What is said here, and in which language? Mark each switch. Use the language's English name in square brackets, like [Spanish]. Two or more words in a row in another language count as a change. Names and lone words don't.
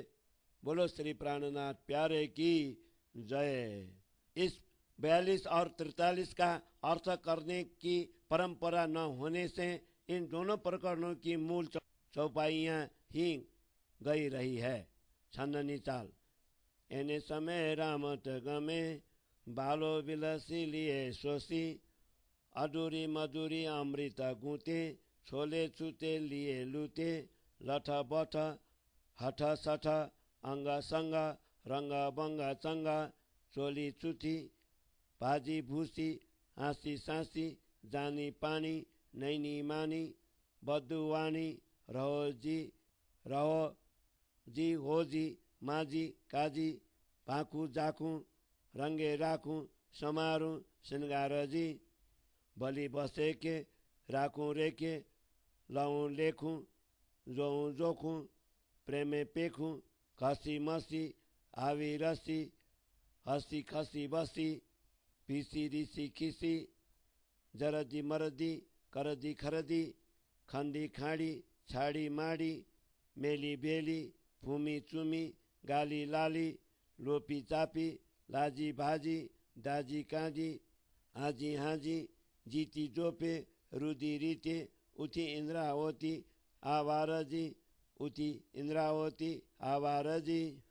[Hindi] बोलो श्री प्राणनाथ प्यारे की जय। इस 42 और 43 का अर्थ करने की परंपरा न होने से इन दोनों प्रकरणों की मूल चौपाइयाँ ही गई रही है। छंदनी चाल। [Gujarati] એને સમય રામત ગમે, બાલો વિલસી લિએ સોસી, અધૂરી મધુરી અમૃત ગૂતે, છોલે છૂતે લિએ લૂતે, લઠ બઠ હઠ સઠ, અંગ સંગ રંગ બંગ ચંગા, ચોલી ચુઠી ભાજી ભૂસી, હાઁસી સાઁસી, જાની પાની નૈની માની, બદુવાની રહો જી હો જી, માજી કાજી, ભાકૂ જાકૂ, રંગે રાખૂ, સમારૂ શ્રૃંગાર જી, બલિ બસે કે રાખૂ રેકે, લઊ લેખૂ, જોઊ જોખૂ, પ્રેમે પેખૂ, ખસી મસી, આવી રસી, હસી ખસી બસી, પીસી ઋષિ ખિસી, જરદી મરદી, કરદી ખરદી, ખંદી ખાડી, છાડી માડી, મેલી બેલી, ફૂમી ચુમી, ગાલી લાલી, લોપી ચાપી, લાજી ભાજી, દાજી કાજી, આજી હાજી, જીતી જોપે, રુદી રીતે, ઉઠી ઇંદ્રાવતી આવારજી, ઉઠી ઇંદ્રાવતી આવારજી।